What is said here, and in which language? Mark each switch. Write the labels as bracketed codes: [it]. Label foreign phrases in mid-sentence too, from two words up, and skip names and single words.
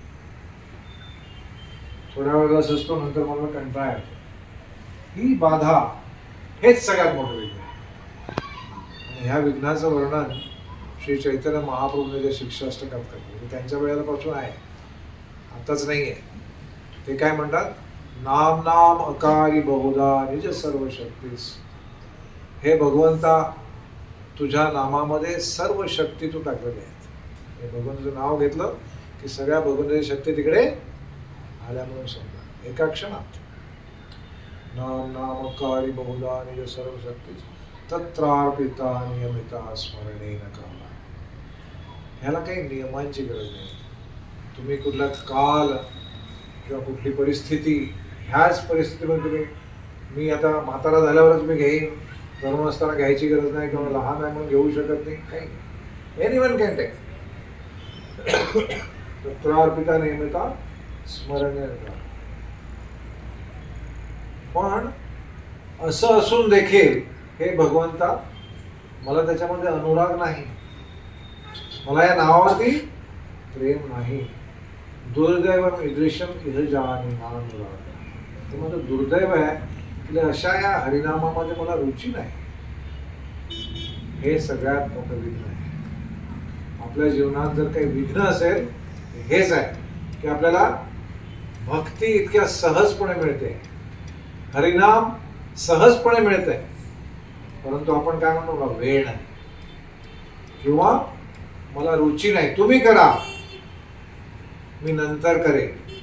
[mr] थोड्या वेळ रस असतो, नंतर मला कंटाळा येतो. ही बाधा हेच सगळ्यात मोठं विघ्न आहे. आणि ह्या विघ्नाचं वर्णन श्री चैतन्य महाप्रभूने जे शिक्षाष्टकात करतो, त्यांच्या वेळेला पासून आहे, आताच नाही आहे. ते काय म्हणतात? [sa] नाम नाम अकारी बहुधा निज सर्व शक्तीस. [mr] हे भगवंता, तुझ्या नामामध्ये सर्व शक्ती तू टाकलेली आहेत. हे भगवंताचं नाव घेतलं की सगळ्या भगवंताची शक्ती तिकडे आल्या म्हणून समजा एका क्षणात. [sa] नाम नाम अकारी बहुधा निज सर्व शक्तीस तत्रार्पिता नियमिता स्मरणेन काला. [mr] ह्याला काही नियमांची गरज नाही. तुम्ही कुठला काल किंवा कुठली परिस्थिती, ह्याच परिस्थितीमध्ये तुम्ही, मी आता म्हातारा झाल्यावरच मी घेईन, तरुण असताना घ्यायची गरज नाही, किंवा लहान आहे म्हणून घेऊ शकत नाही, काही नाही. [en] anyone can take. [sa] तत्रार्पिता नियमिता स्मरणेन काला. [mr] पण असं असून देखील हे भगवंता, मला त्याच्यामध्ये अनुराग नाही, मला या नावावरती प्रेम नाही. [sa] दुर्दैव ईदृशम इह जानी नानुराग. [mr] ते माझं दुर्दैव आहे की अशा या हरिनामामध्ये मला रुची नाही. हे सगळ्यात मोठं विघ्न आहे. आपल्या जीवनात जर काही विघ्न असेल हेच आहे की आपल्याला भक्ती इतक्या सहजपणे मिळते, हरिनाम सहजपणे मिळते, परंतु आपण काय म्हणतो, मला वेळ नाही किंवा मला रुची नाही, तुम्ही करा, मी नंतर करेन.